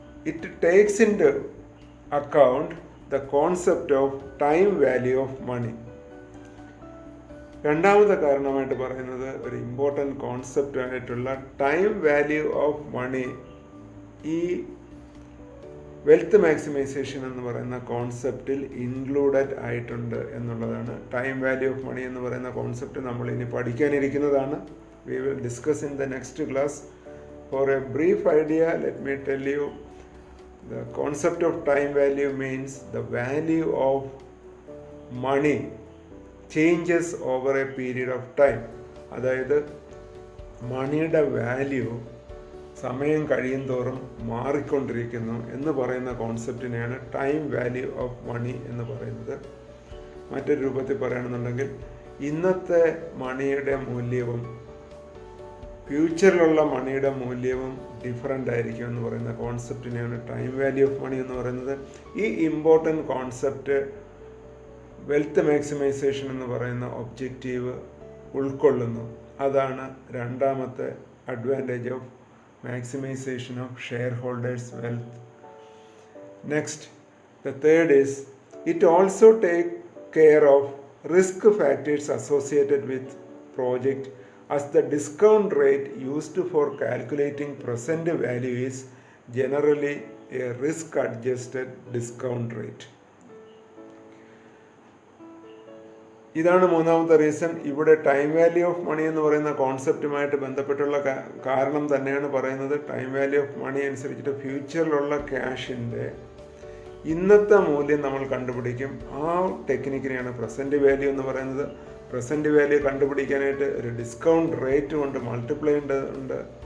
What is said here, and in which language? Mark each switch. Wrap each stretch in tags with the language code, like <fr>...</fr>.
<en>It takes into account the concept of time value of money.</en> <ml>രണ്ടാമത്തെ കാരണമായിട്ട് പറയുന്നത് ഒരു ഇമ്പോർട്ടൻ്റ് കോൺസെപ്റ്റ് ആയിട്ടുള്ള ടൈം വാല്യൂ ഓഫ് മണി ഈ വെൽത്ത് മാക്സിമൈസേഷൻ എന്ന് പറയുന്ന കോൺസെപ്റ്റിൽ ഇൻക്ലൂഡഡ് ആയിട്ടുണ്ട് എന്നുള്ളതാണ്. ടൈം വാല്യൂ ഓഫ് മണി എന്ന് പറയുന്ന കോൺസെപ്റ്റ് നമ്മൾ ഇനി പഠിക്കാനിരിക്കുന്നതാണ്.</ml> <en>We will discuss in the next class. For a brief idea, let me tell you the concept of time value means the value of money changes over a period of time.</en> <ml>അതായത് മണിയുടെ value സമയം കഴിയും തോറും മാറിക്കൊണ്ടിരിക്കുന്നു എന്ന് പറയുന്ന കോൺസെപ്റ്റിനെയാണ് time value of money എന്ന് പറയുന്നത്. മറ്റൊരു രൂപത്തിൽ പറയുകയാണെന്നുണ്ടെങ്കിൽ ഇന്നത്തെ മണിയുടെ മൂല്യവും ഫ്യൂച്ചറിലുള്ള മണിയുടെ മൂല്യവും ഡിഫറൻ്റ് ആയിരിക്കും എന്ന് പറയുന്ന കോൺസെപ്റ്റിനെയാണ് ടൈം വാല്യൂ ഓഫ് മണി എന്ന് പറയുന്നത്. ഈ ഇമ്പോർട്ടൻ്റ് കോൺസെപ്റ്റ് വെൽത്ത് മാക്സിമൈസേഷൻ എന്ന് പറയുന്ന ഒബ്ജക്റ്റീവ് ഉൾക്കൊള്ളുന്നു. അതാണ് രണ്ടാമത്തെ advantage of maximisation of share holders wealth. Next, the third is it also take care of risk factors associated with project, as the discount rate used for calculating present value is generally a risk adjusted discount rate. ഇതാണ് മൂന്നാമത്തെ reason. ഇവിടെ time value of money എന്ന് പറയുന്ന കോൺസെപ്റ്റുമായിട്ട് ബന്ധപ്പെട്ടുള്ള കാരണം തന്നെയാണ് പറയുന്നത്. Time value of money അനുസരിച്ചിട്ട് ഫ്യൂച്ചറിലുള്ള ക്യാഷിൻ്റെ ഇന്നത്തെ മൂല്യം നമ്മൾ കണ്ടുപിടിക്കും. ആ ടെക്നിക്കിനെയാണ് പ്രസൻറ്റ് വാല്യൂ എന്ന് പറയുന്നത്. പ്രസൻറ്റ് വാല്യൂ കണ്ടുപിടിക്കാനായിട്ട് ഒരു ഡിസ്കൗണ്ട് റേറ്റ് കൊണ്ട് മൾട്ടിപ്ലൈ ഉണ്ട്.</ml>